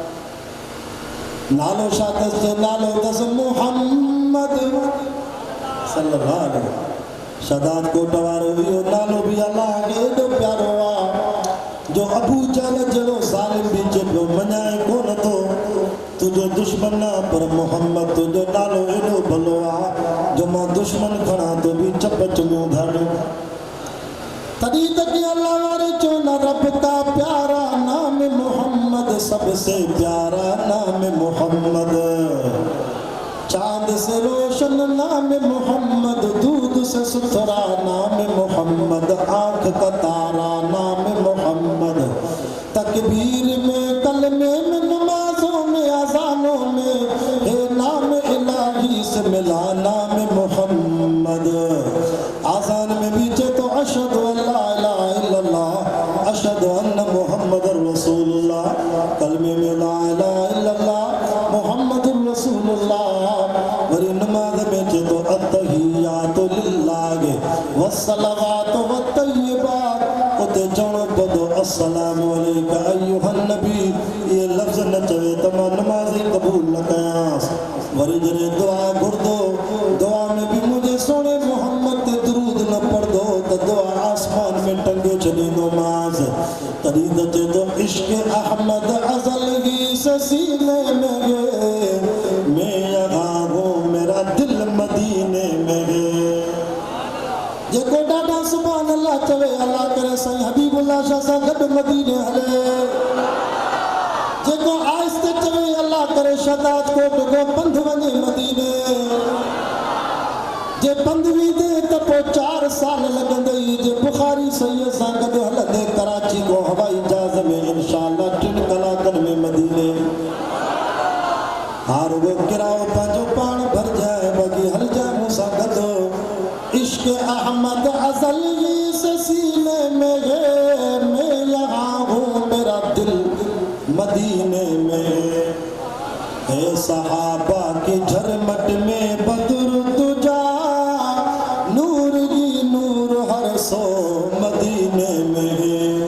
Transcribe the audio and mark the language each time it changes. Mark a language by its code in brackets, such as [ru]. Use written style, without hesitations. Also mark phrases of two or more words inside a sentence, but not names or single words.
[sd] नालो छा अथसि नालो अथसि मोहम्मद [ar] صلى الله عليه [sd] शदाद कोट वारो इहो नालो बि अलाह खे एॾो प्यारो आहे जो अबू जहल जहिड़ो ज़ालिम बि चइबो मञाए कोन थो तुंहिंजो दुश्मन आहे पर मोहम्मद तुंहिंजो नालो एॾो भलो आहे जो मां दुश्मन खणा तो बि चप चुमियूं धर तॾहिं त कि अल्लाह वारे चयो न [ur] رب کا پیارا نام محمد سب سے پیارا نام محمد چاند سے روشن نام محمد دودھ سے ستھرا نام محمد آنکھ کا تارا نام محمد تکبیر میں کلمے میں نمازوں میں اذانوں میں یہ نام الٰہی سے ملا نام محمد اذان میں بھی تو [ar] أشهد ألا إله إلا الله أشهد أن محمد رسول الله [ur] کلمے میں [ar] لا إله إلا الله محمد رسول الله [sd] वरी नमाज में तो [ar] التحيات لله والصلوات [sd] वत्तय्यिबात उते चवणो पवंदो [ar] السلام عليك أيها النبي [sd] ये लफ़्ज़ न चवे त मां नमाज़ ई क़बूल न कयांसि वरी जॾहिं दुआ घुरंदो दुआ में बि मुंहिंजे सोणे मोहम्मद ते दुरूद न पढ़ंदो त दुआ आसमान में टंगे छॾींदोमांसि तॾहिं त चए थो [ur] عشق احمد ازل ہی سے سینے میں گے میں یہاں ہوں میرا دل مدینے میں گے [sd] जेको ॾाढा [ar] سبحان الله [sd] चवे अल्लाह करे साईं हबीबुल्लाह शाह सां गॾु मदीने हले जेको आहिस्ते चवे अल्लाह करे शदाद कोट को पंध वञे मदीने जे पंध वींदे त पोइ 4 साल लॻंदई जे बुखारी सैयद सां गॾु हलंदे कराची को हवाई जहाज़ में इंशाअल्लाह 3 कलाकनि में मदीने हार वो किराओ पंहिंजो पाण भरजाए बाक़ी हलजाए मूंसां गॾु [ur] عشق احمد ازل ہی سے سینے میں ہے میں یہاں ہوں میرا دل مدینے میں ہے صحابہ کی جھرمٹ میں بدر تجھا نور ہی نور ہر سو مدینے میں ہے